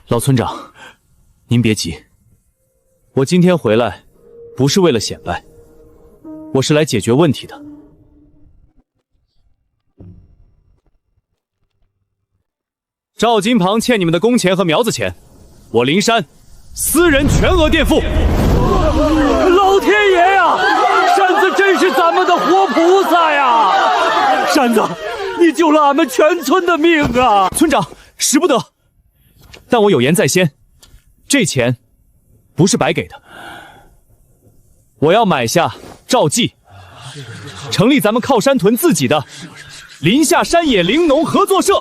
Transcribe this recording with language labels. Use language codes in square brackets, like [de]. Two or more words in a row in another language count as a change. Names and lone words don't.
[zh] 老村長，您別急，我今天回來不是為了顯擺，我是來解決問題的。趙金龐欠你們的工錢和苗子錢，我靈山私人全額墊付。老天爺呀，山子真是咱們的活菩薩呀！山子，你救了俺們全村的命啊！村長，使不得，但我有言在先，這錢不是白給的，我要買下趙記，成立咱們靠山屯自己的林下山野林農合作社。